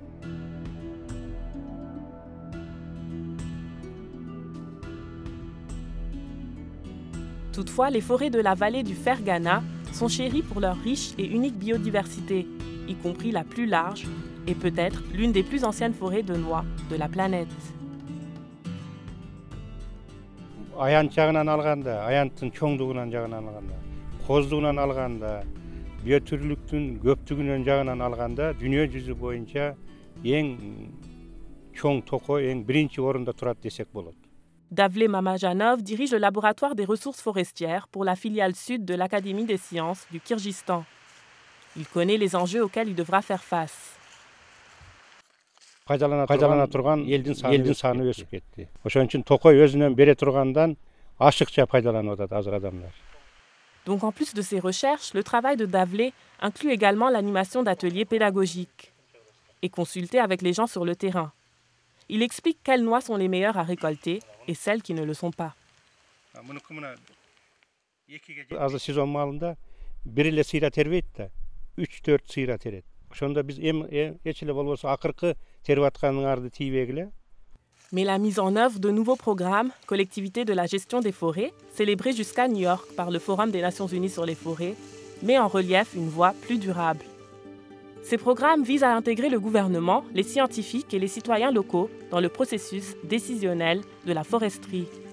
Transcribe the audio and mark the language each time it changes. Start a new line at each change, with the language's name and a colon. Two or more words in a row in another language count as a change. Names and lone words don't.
French: Toutefois, les forêts de la vallée du Fergana sont chéries pour leur riche et unique biodiversité, y compris la plus large et peut-être l'une des plus anciennes forêts de noix de la planète.
Kyrgyz: Аянт жагынан алганда, аянттын чоңдугунан жагынан алганда, коздугунан алганда, биотүрлүктүн көптүгүнөн жагынан алганда, дүйнө жүзү боюнча эң чоң токой, эң биринчи орунда турат десек болот.
French: Davle Mamajanov dirige le laboratoire des ressources forestières pour la filiale sud de l'Académie des sciences du Kirghizistan. Il connaît les enjeux auxquels il devra faire face.
Kyrgyz: Пайдалана турган элдин саны өсүп кетти. Ошон үчүн токой өзүнөн бере тургандан ашыкча пайдаланып атат азыр адамдар.
French: Donc en plus de ses recherches, le travail de Davle inclut également l'animation d'ateliers pédagogiques et consulter avec les gens sur le terrain. Il explique quelles noix sont les meilleures à récolter et celles qui ne le sont pas.
Kyrgyz: Азыр сезон маалында бир эле сыйра тербейт да, 3-4 сыйра терет. Ошондо биз эч эле болбосо акыркы терип атканыңарды тийбегиле.
French: Mais la mise en œuvre de nouveaux programmes, collectivités de la gestion des forêts, célébrés jusqu'à New York par le Forum des Nations Unies sur les forêts, met en relief une voie plus durable. Ces programmes visent à intégrer le gouvernement, les scientifiques et les citoyens locaux dans le processus décisionnel de la foresterie.